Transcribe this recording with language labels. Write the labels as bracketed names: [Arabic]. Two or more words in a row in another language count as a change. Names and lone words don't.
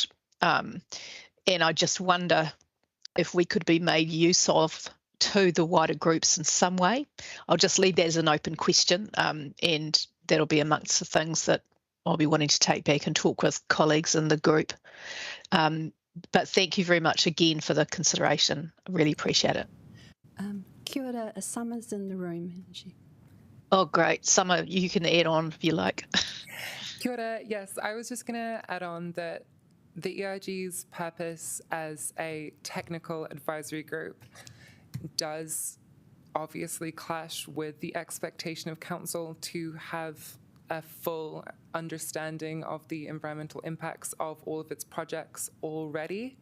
[English] And I just wonder if we could be made use of to the wider groups in some way. I'll just leave that as an open question, and that'll be amongst the things that I'll be wanting to take back and talk with colleagues in the group. But thank you very much again for the consideration. I really appreciate it. [Māori] Kia ora, [English] Summer's in the room. Oh, great. Summer, you can add on if you like. [Māori] Kia ora. [English] Yes, I was just going to add on that the ERG's purpose as a technical advisory group does obviously clash with the expectation of council to have a full understanding of the environmental impacts of all of its projects already.